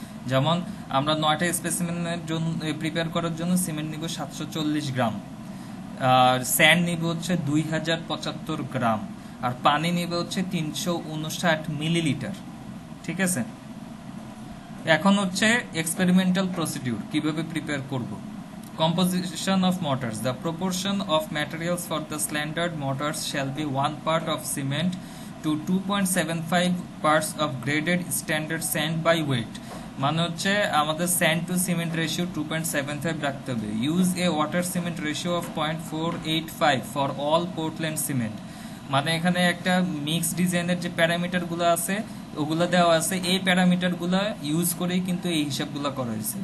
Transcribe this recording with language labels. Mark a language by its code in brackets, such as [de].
[bn] যেমন আমরা 9টা স্পেসিমেনের জন্য প্রিপেয়ার করার জন্য সিমেন্ট নিব 740 গ্রাম, আর স্যান্ড নিব হচ্ছে 2075 গ্রাম, আর পানি নিবে হচ্ছে 359 মিলিলিটার। ঠিক আছে, এখন হচ্ছে এক্সপেরিমেন্টাল প্রসিডিউর কিভাবে প্রিপেয়ার করব। [en] Composition of mortars. The proportion of materials for the standard mortars shall be 1 part of cement to 2.75 parts of graded standard sand by weight. [bn] মানে হচ্ছে আমাদের স্যান্ড টু সিমেন্ট রেশিও 2.75 রাখতে হবে। [en] Use a water cement ratio of 0.485 for all Portland cement. [bn] মানে এখানে একটা mix ডিজাইনের যে প্যারামিটার গুলো আছে ওগুলো দেওয়া আছে। এই প্যারামিটারগুলো ইউজ করেই কিন্তু এই হিসাবগুলো করা হয়েছে।